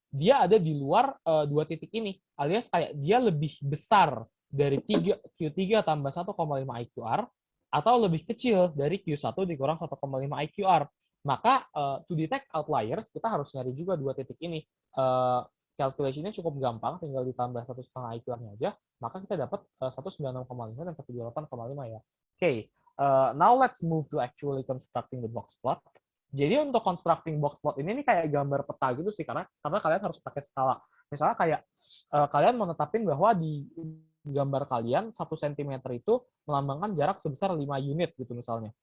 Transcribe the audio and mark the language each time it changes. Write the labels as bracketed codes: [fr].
[id] dia ada di luar dua titik ini, alias kayak dia lebih besar dari Q3 tambah 1,5 IQR atau lebih kecil dari Q1 dikurang 1,5 IQR. Maka [en] to detect outliers [id] kita harus nyari juga dua titik ini. Calculation-nya cukup gampang, tinggal ditambah 1,5 IQR-nya aja, maka kita dapat 196,5 dan 128,5 ya. [en] Oke, now let's move to actually constructing the box plot. [id] Jadi untuk constructing box plot ini kayak gambar peta gitu sih, karena kalian harus pakai skala. Misalnya kayak kalian menetapin bahwa di gambar kalian 1 cm itu melambangkan jarak sebesar 5 unit gitu misalnya.